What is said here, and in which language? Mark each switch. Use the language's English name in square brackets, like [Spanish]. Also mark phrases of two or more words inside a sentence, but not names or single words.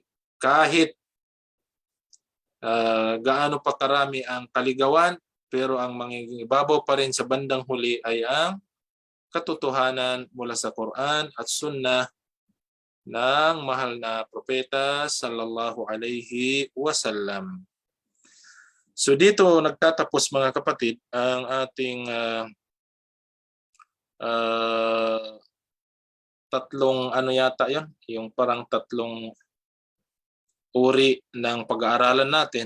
[Filipino] Kahit gaano pa karami ang kaligawan, pero ang mangingibabaw pa rin sa bandang huli ay ang katotohanan mula sa Quran at Sunnah ng mahal na propeta [Arabic] صلى الله عليه وسلم. [Filipino] So dito nagtatapos mga kapatid ang ating tatlong ano yata yun, yung parang tatlong uri ng pag-aaralan natin.